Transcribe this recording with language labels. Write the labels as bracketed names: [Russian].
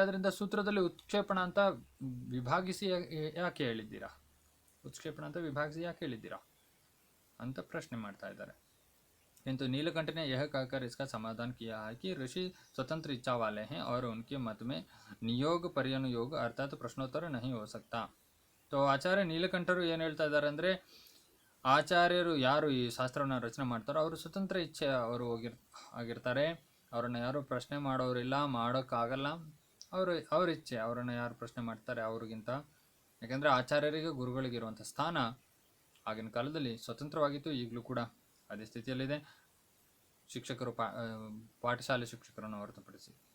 [Kannada] ಅದರಿಂದ ಸೂತ್ರದಲ್ಲಿ ಉತ್ಕ್ಷೇಪಣ ಅಂತ ವಿಭಾಗಿಸಿ ಯಾಕೆ ಹೇಳಿದ್ದೀರಾ, ಉತ್ಕ್ಷೇಪಣ ಅಂತ ವಿಭಾಗಿಸಿ ಯಾಕೆ ಹೇಳಿದ್ದೀರಾ ಅಂತ ಪ್ರಶ್ನೆ ಮಾಡ್ತಾ ಇದ್ದಾರೆ. [Hindi] किंतु नीलकंठ ने यह कहकर इसका समाधान किया है कि ऋषि स्वतंत्र इच्छा वाले हैं और उनके मत में नियोग पर्यनुयोग अर्थात प्रश्नोत्तर नहीं हो सकता. [Kannada] तो ಆಚಾರ್ಯ ನೀಲಕಂಠರು ಏನು ಹೇಳ್ತಾ ಇದ್ದಾರೆ ಅಂದರೆ, ಆಚಾರ್ಯರು ಯಾರು ಈ ಶಾಸ್ತ್ರವನ್ನು ರಚನೆ ಮಾಡ್ತಾರೋ ಅವರು ಸ್ವತಂತ್ರ ಇಚ್ಛೆ ಅವರು ಆಗಿರ್ತಾರೆ. ಅವ್ರನ್ನ ಯಾರು ಪ್ರಶ್ನೆ ಮಾಡೋರಿಲ್ಲ, ಮಾಡೋಕ್ಕಾಗಲ್ಲ. ಅವ್ರ ಇಚ್ಛೆ, ಅವರನ್ನು ಯಾರು ಪ್ರಶ್ನೆ ಮಾಡ್ತಾರೆ ಅವ್ರಿಗಿಂತ. ಯಾಕೆಂದರೆ ಆಚಾರ್ಯರಿಗೆ ಗುರುಗಳಿಗಿರುವಂಥ ಸ್ಥಾನ ಆಗಿನ ಕಾಲದಲ್ಲಿ ಸ್ವತಂತ್ರವಾಗಿತ್ತು, ಈಗಲೂ ಕೂಡ ಅದೇ ಸ್ಥಿತಿಯಲ್ಲಿದೆ, ಶಿಕ್ಷಕರು ಪಾಠಶಾಲೆ ಶಿಕ್ಷಕರನ್ನು ಹೊರತುಪಡಿಸಿ.